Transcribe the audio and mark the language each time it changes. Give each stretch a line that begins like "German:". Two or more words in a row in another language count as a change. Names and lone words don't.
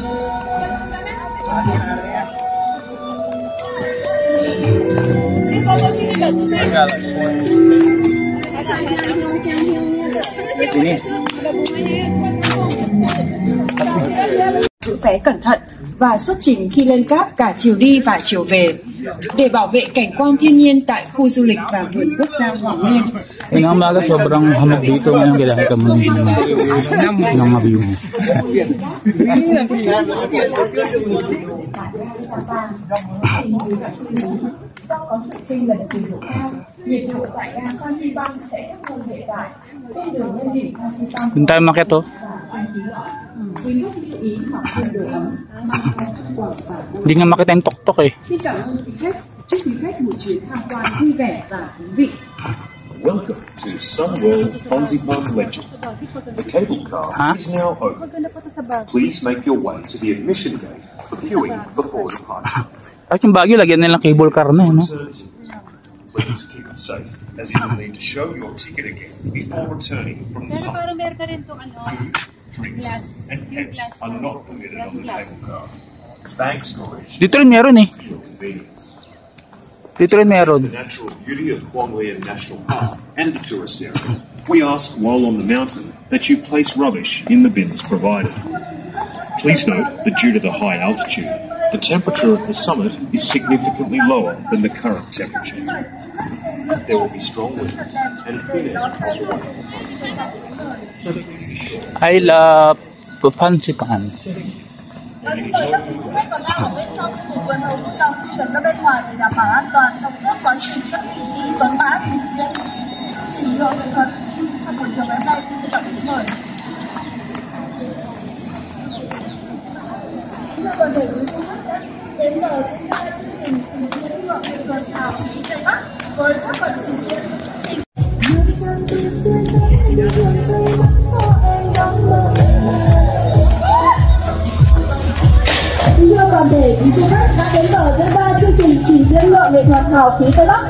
Vietnamese: Giữ vé cẩn thận và xuất trình khi lên cáp cả chiều đi và chiều về để bảo vệ cảnh quan thiên nhiên tại khu du lịch và vườn quốc gia Hoàng Liên.
Filipino: Yung umaga sobrang hamog dito ngayon kailangan ka muna ng view.
Vietnamese: Do có sự chênh lệch nhiệt độ cao, nhiệt độ tại ga Phan Xipang sẽ thấp hơn hiện tại. Trên đường lên đỉnh Phan Xipang,
Filipino: Doon tayo makit to.
Vietnamese: quý khách lưu ý mặc thêm đồ ấm, mang theo quả và
Filipino: Hindi nga makita yung tok-tok eh.
Vietnamese: Xin cảm ơn quý khách, chúc quý khách một chuyến tham quan vui vẻ và thú vị.
English: Welcome to Sun World Fansipan Legend. The cable car is now open. Please make your way to the admission gate for viewing before departure.
Filipino: At yung Baguio, lagyan nilang
English: cable car
Filipino: na, no?
English: Please keep it safe, as you will need to show your ticket again before returning from the site.
Filipino: Pero meron ka rin itong ano,
English: Food, drinks, and pets are not permitted on the cable car. Bag storage
Filipino: Dito rin meron eh.
English: is your convenience.
Filipino: Dito rin meron.
English: The natural beauty of Huang Lian National Park and the tourist area, we ask while on the mountain that you place rubbish in the bins provided. Please note that due to the high altitude, the temperature of the summit is significantly lower than the current temperature. There will be strong winds and thin air on the way. I love Fansipan.
Vietnamese: Mời các quý khách còn đang ở bên trong khu vực vườn hầu vui lòng chuyển ra bên ngoài để đảm bảo an toàn trong suốt quá trình các kỳ thi tuấn mã trình diễn. Chương trình nghệ thuật trong buổi chiều ngày hôm nay xin trân trọng kính mời. Thưa toàn thể quý du khách đến mời tham gia chương trình trình diễn nghệ thuật hào khí Tây Bắc với các phần trình diễn Thưa toàn thể quý du khách đã đến mở diễn ra chương trình trình diễn nghệ thuật hào khí Tây Bắc.